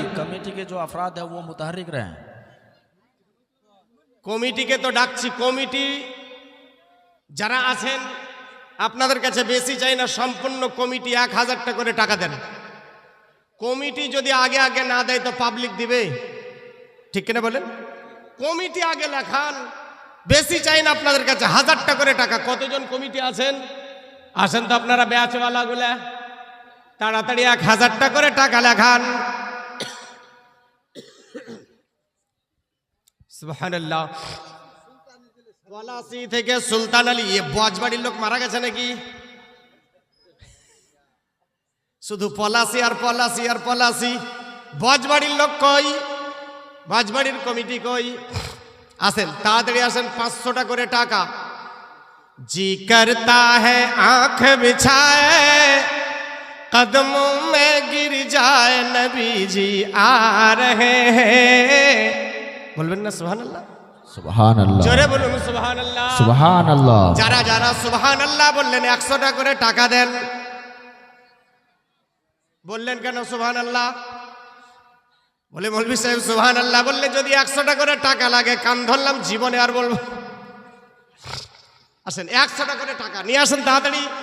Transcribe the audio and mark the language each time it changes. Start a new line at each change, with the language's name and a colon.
Hindi: Committee के जो अफराद है वो मुतहरिक रहे।
Bangla: কমিটিকে তো ডাকছি, কমিটি যারা আছেন আপনাদের কাছে বেশি চাই না, সম্পূর্ণ কমিটি 1000 করে টাকা দেন। কমিটি যদি আগে আগে না দেয় তো পাবলিক দিবে, ঠিক কিনা বলেন? কমিটি আগে লেখান, বেশি চাই না আপনাদের কাছে, 1000 করে টাকা। কতজন কমিটি আছেন? আসেন তো আপনারা ব্যাচওয়ালা গুলা, তাড়াতাড়ি 1000 করে টাকা লেখান। সুবহানাল্লাহ। পলাশি থেকে সুলতান আলী, এ বজবাড়ির লোক মারা গেছে নাকি? শুধু পলাশি আর পলাশি আর পলাশি, বজবাড়ির লোক কই? বজবাড়ির কমিটি কই? আসেন, তাড়াতাড়ি আসেন। 500 করে টাকা,
Hindi: जी करता है आंख बिछाए कदमों में गिर जाए नबी जी आ रहे हैं
Bangla: बोलবেন না সুবহানাল্লাহ সুবহানাল্লাহ জোরে বলুন সুবহানাল্লাহ সুবহানাল্লাহ যারা যারা সুবহানাল্লাহ বললেন 100 টাকা করে টাকা দেন বললেন কেন সুবহানাল্লাহ বলে মৌলভী সাহেব সুবহানাল্লাহ বললে যদি 100 টাকা করে টাকা লাগে কান ধরলাম জীবনে আর বলবো আসেন 100 টাকা করে টাকা নিয়ে আসেন তাড়াতাড়ি